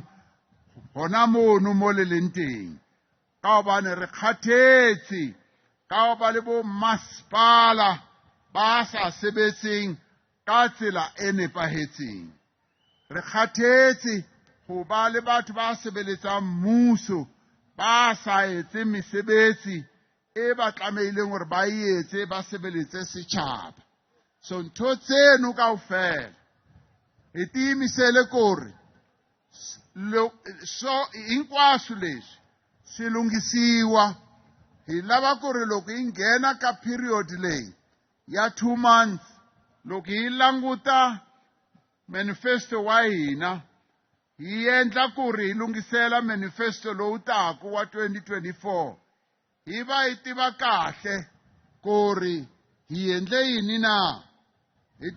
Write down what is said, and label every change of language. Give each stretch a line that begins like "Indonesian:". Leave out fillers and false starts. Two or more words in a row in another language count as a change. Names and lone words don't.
Southern Sotho: hona mono mo le leng teng ka hobane re kgathetse ka ba le bo masepala ba sa sebetseng ka tsela e nepahetseng re kgathetse ho ba le batho ba sebeletsang mmuso ba sa etse mesebetsi e ba tlameileng hore ba etse ba sebeletse setjhaba. So ntho tseno kaofela e tiimisele kore
Tsonga: so hinkwaswo leswi swi lunghisiwa hi lava ku ri loko hi nghena ka period leyi ya
English: 2 months
Tsonga: loko hi languta manifesto wa hina hi endla ku ri hi lungisela manifesto lowu taku wa 2024 hi va hi tiva kahle ku ri hi endle yini na hi